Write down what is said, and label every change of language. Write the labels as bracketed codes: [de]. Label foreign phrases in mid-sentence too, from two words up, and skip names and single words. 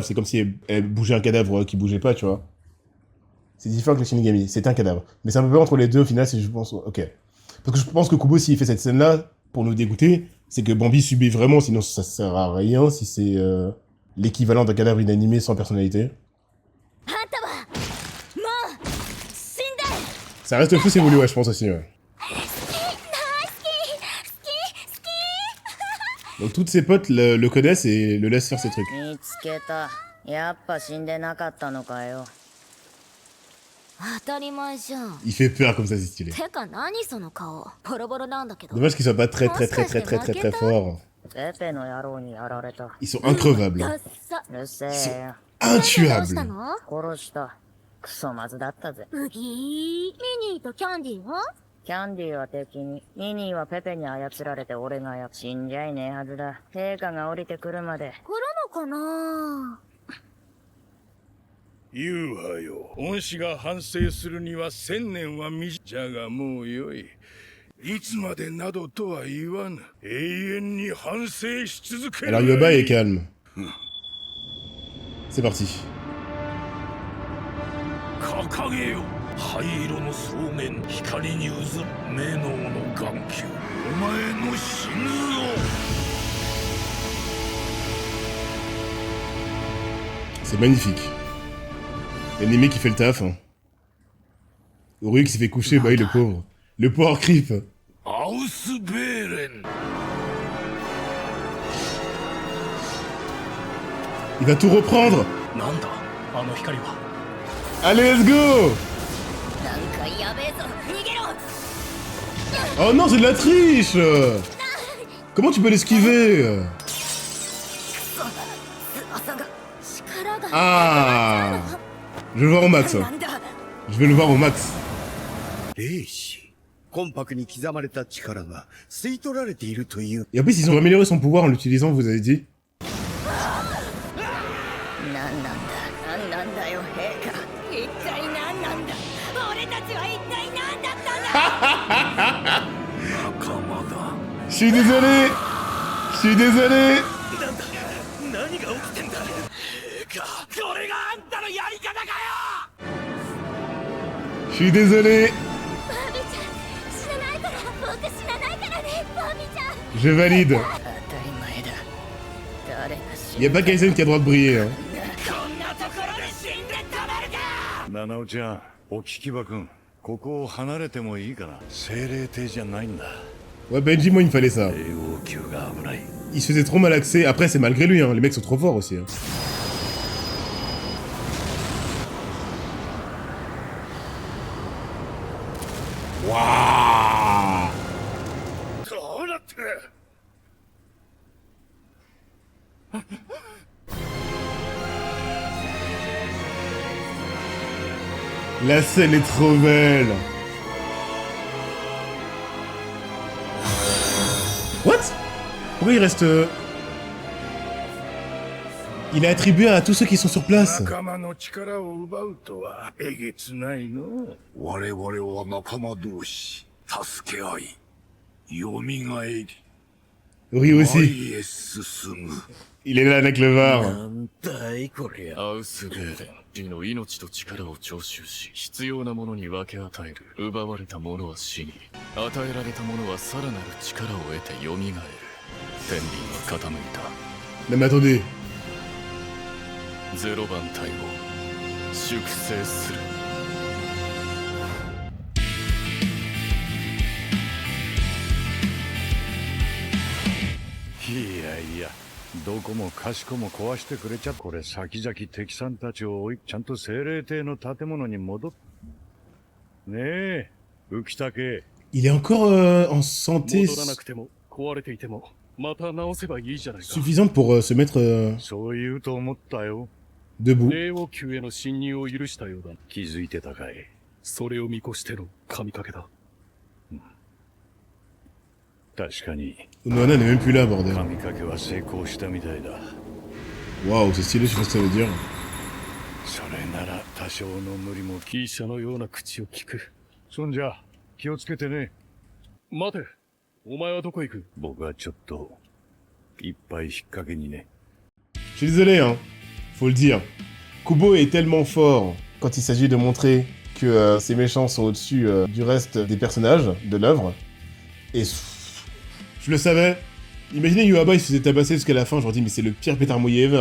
[fr] C'est comme si elle bougeait un cadavre qui bougeait pas, tu vois. C'est différent que le Shinigami. C'est un cadavre. Mais c'est un peu entre les deux, au final, si je pense... Ok. Parce que je pense que Kubo, s'il fait cette scène-là, pour nous dégoûter, c'est que Bambi subit vraiment, sinon ça sert à rien, si c'est l'équivalent d'un cadavre inanimé sans personnalité. [ja] あんたはもう死んで [fr] Ça reste fou, c'est voulu, ouais, je pense aussi, ouais. [ja] 好き好き [fr] Donc toutes ses potes le connaissent et le laissent faire ses trucs. [ja] 見つけた。やっぱ死んでなかったのかよ。当たり前じゃん [fr] Il fait peur comme ça, c'est stylé. [ja] てか何その顔ボロボロなんだけど [fr] Dommage qu'ils soient pas très forts. [ja] ペペの野郎にやられた。 [fr] Ils sont increvables. [ja] ダッサうるせえよ。どうし [fr] Intuables. [ja] たの殺した。クソまずだったぜ。ブギーミニーとキャンディーはキャンディーは敵に、ミニーはペペに操られて俺が死んじゃいねえはずだ。陛下が降りてくるまで。来るのかな言うはよ。恩師が反省するには1000年は短い。じゃがもうよい。いつまでなどとは言わぬ。永遠に反省し続ける。 [fr] Alors Yoba est calme. C'est parti. [ja] 掲げよ。灰色の草原、光に渦る目のの眼球。お前の心臓。 [fr] C'est magnifique. L'ennemi qui fait le taf. Hein. Uru qui s'est fait coucher, bah oui, le pauvre. Le pauvre creep. [ja] アウスベーレン。 [fr] Il va tout reprendre. [ja] なんだあの光は。 [fr] Allez, [en] let's go. [ja] なんかやべえぞ逃げろ [fr] Oh non, c'est de la triche. Comment tu peux l'esquiver? [ja] 翼が力が [fr] Ah. Je vais le voir au max. [ja] なんだ [fr] Je vais le voir au max. [ja] 霊視魂魄に刻まれた力が吸い取られているという。 [fr] Et en plus, ils ont amélioré son pouvoir en l'utilisant, vous avez dit. [ja] なんなんだよ、陛下。一体何なんだ俺たちは一体何だったんだ仲間だ。 [fr] Je suis désolé. Je suis désolé. [ja] 何が起きてんだ。これがあんたのやり方かよ。 [fr] Je suis désolé. [ja] バービーちゃん死なないから僕死なないからねバービーちゃん [fr] Je valide. [ja] 当たり前だ。誰が死 [fr] Y a pas Kaisen qui a le droit de briller. Hein. [ja] こんなところで死んでたまるか。七尾ちゃん、お聞きばくん、ここを離れてもいいかな。精霊帝じゃないんだ。 [fr] Ouais, Benji, moi, il me fallait ça. [ja] 霊王宮が危ない。 [fr] Il se faisait trop mal accès. Après, c'est malgré lui, hein. Les mecs sont trop forts aussi. Hein. Waouh. [ja] どうなってる。 [fr] La scène est trop belle. What? Pourquoi il reste... Il est attribué à tous ceux qui sont sur place. [ja] 仲間の力を奪うとはえげつないの。我々は仲間同士、助け合い、蘇り、 [fr] Oui aussi. [ja] 前へ進む。 [fr] Il est là avec le var. [ja] なんだいこりゃ。アウスベーレン自の命と力を徴収し必要なものに分け与える。奪われたものは死に与えられたものはさらなる力を得て蘇る。天秤は傾いた。 [fr] Non mais attendez. [ja] ゼロ番隊を粛清する。いやいや、どこもかしこも壊してくれちゃ。これ先々敵さんたちを追い、ちゃんと精霊帝の建物に戻っ。ねえ、浮竹。 [fr] Il est encore en santé [ja] 戻らなくても壊れていてもまた直せばいいじゃないか。 [fr] suffisante pour se mettre [ja] そう言うと思ったよ。 [fr] debout. [ja] 霊王宮への侵入を許したようだ。気づいてたかい。それを見越しての神掛けだ。確かに [fr] Unohana n'est même plus là, bordel. [ja] 神掛けは成功したみたいだ。 [fr] Waouh, c'est stylé, je sais pas ce que ça veut dire. [ja] それなら多少の無理も。医者のような口を聞く。そんじゃ気をつけてね。待て、お前はどこ行く？僕はちょっと、一杯引っ掛けにね。 [fr] Je suis désolé, hein. Faut le dire. Kubo est tellement fort quand il s'agit de montrer que ces méchants sont au-dessus du reste des personnages de l'œuvre. Et je le savais. Imaginez Yuaba, il se faisait tabasser jusqu'à la fin, je leur dis mais c'est le pire pétard mouillé ever.